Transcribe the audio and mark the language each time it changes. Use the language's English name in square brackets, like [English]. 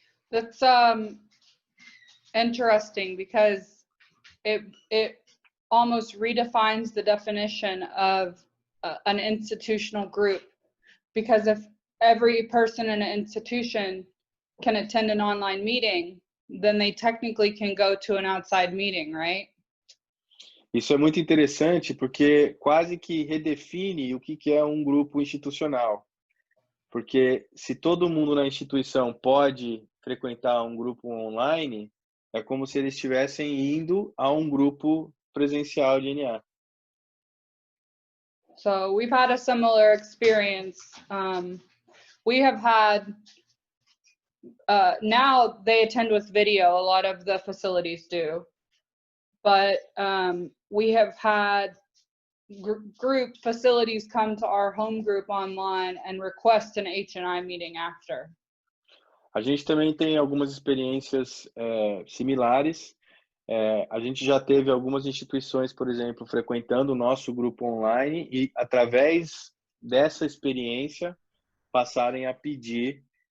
[English] That's interesting because it almost redefines the definition of an institutional group, because if every person in an institution can attend an online meeting, then they technically can go to an outside meeting, right? [Portuguese] Isso é muito interessante porque quase que redefine o que é um grupo institucional. Porque se todo mundo na instituição pode frequentar um grupo online, é como se eles estivessem indo a um grupo presencial de NA. [English] So we've had a similar experience. We have had, now they attend with video, a lot of the facilities do. But we have had group facilities come to our home group online and request an H&I meeting after. [Portuguese] A gente também tem algumas experiências similares. A gente já teve algumas instituições, por exemplo, frequentando o nosso grupo online e, através dessa experiência, passarem a pedir